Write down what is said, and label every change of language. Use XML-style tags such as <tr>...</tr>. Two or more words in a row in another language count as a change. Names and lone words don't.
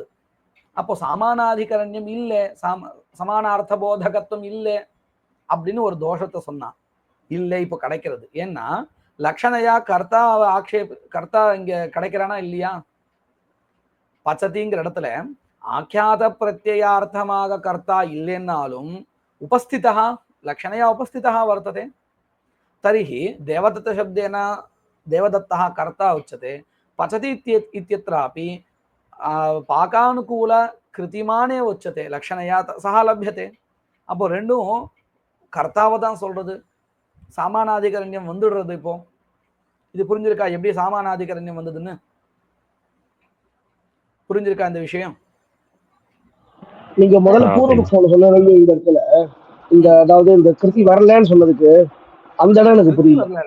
<ta>அப்போ சாமானாதிகரண்யம் இல்லை, சமானார்த்த போதகத்துவம் இல்லை அப்படின்னு ஒரு தோஷத்தை சொன்னா இல்லை இப்போ கிடைக்கிறது. ஏன்னா லக்ஷணையா கர்த்தா கர்த்தா இங்க கிடைக்கிறானா இல்லையா? பச்சதிங்கிற இடத்துல ஆக்கியாத பிரத்யார்த்தமாக கர்த்தா இல்லைன்னாலும் உபஸ்திதா</ta> <sa>लक्षणया उपस्थिता वर्तते. तर्हि देवदत्तशब्देन देवदत्तः कर्ता उच्यते, पचति इत्यत्रापि पाकानुकूल कृतिमाने उच्यते, लक्षणया सह लभ्यते.</sa> <ta>அப்போ ரெண்டும் கர்த்தாவை தான் சொல்றது, சாமானாதிகரண்யம் வந்துடுறது. இப்போ இது புரிஞ்சிருக்கா எப்படி சாமானாதிகரண்யம் வந்ததுன்னு? புரிஞ்சிருக்கா இந்த விஷயம்? நீங்க முதல்ல பூர்வபக்ஷம் சொன்ன இந்த இடத்துல இந்த அதாவது இந்த கிருதி வரலன்னு சொன்னதுக்கு அந்த இடம் எனக்கு புரியல.</ta>